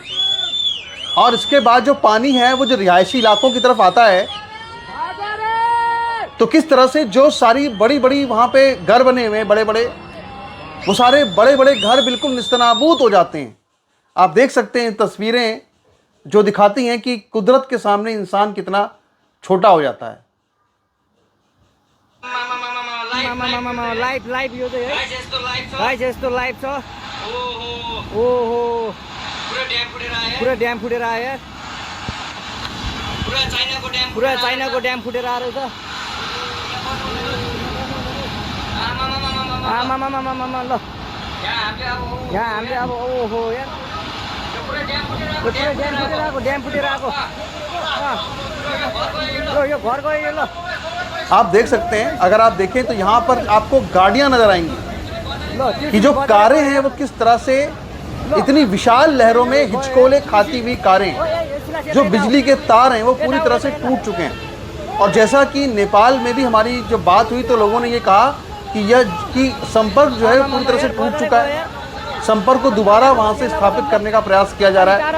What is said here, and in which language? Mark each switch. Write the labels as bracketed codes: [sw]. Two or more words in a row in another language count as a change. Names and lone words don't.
[hi] और इसके बाद जो पानी है वो जो रिहायशी इलाकों की तरफ आता है, तो किस तरह से जो सारी बड़ी बड़ी वहाँ पे घर बने हुए हैं बड़े बड़े, वो सारे बड़े बड़े घर बिल्कुल निस्तनाबूद हो जाते हैं। आप देख सकते हैं तस्वीरें जो दिखाती हैं कि कुदरत के सामने इंसान कितना छोटा हो जाता है। [ne] लाइभ यो चाहिँ है गाइस यस्तो लाइभ छ। ओहो पुरा ड्याम फुटेर आयो यार, पुरा चाइनाको ड्याम फुटेर आएर छ। आमामामामामा ल यहाँ हामीले अब ओहो यार ड्याम फुटेर आएको यो घर गयो ल। [hi] आप देख सकते हैं, अगर आप देखें तो यहाँ पर आपको गाड़ियां नजर आएंगी कि जो कारें हैं वो किस तरह से इतनी विशाल लहरों में हिचकोले खाती हुई कारें, जो बिजली के तार हैं वो पूरी तरह से टूट चुके हैं। और जैसा कि नेपाल में भी हमारी जो बात हुई तो लोगों ने ये कहा कि संपर्क जो है पूरी तरह से टूट चुका है, संपर्क को दोबारा वहां से स्थापित करने का प्रयास किया जा रहा है।